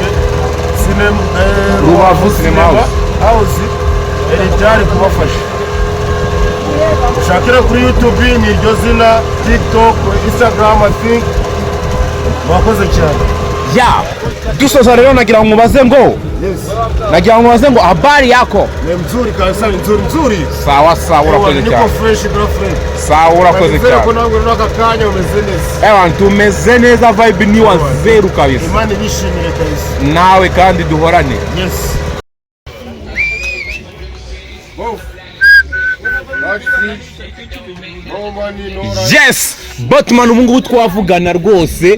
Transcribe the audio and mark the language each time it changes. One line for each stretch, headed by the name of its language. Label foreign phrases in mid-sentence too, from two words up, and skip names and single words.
Kinyarwanda: Rubavu Cinema House ryari kubafasha. Ushakira kuri YouTube ni iryo zina, TikTok, Instagram,
English: I think.
Kinyarwanda: Wakoze cyane. Dusoza rero nagira ngo mubaze ngo
Swahili: habari yako? Ni mzuri kabisa, nzuri.
Kinyarwanda: Sawa urakoze cyane.
Swahili: Niko fresh girlfriend.
Kinyarwanda: Sawa urakoze cyane. Ko ntabwo runaka kanya umeze neza.
Swahili: Tumeze neza, vibe ni wa zeru kabisa.
Kinyarwanda: Imana bishimire kabisa. Nawe kandi duhorane. Yes, Botman ubu ngubu twavugana rwose.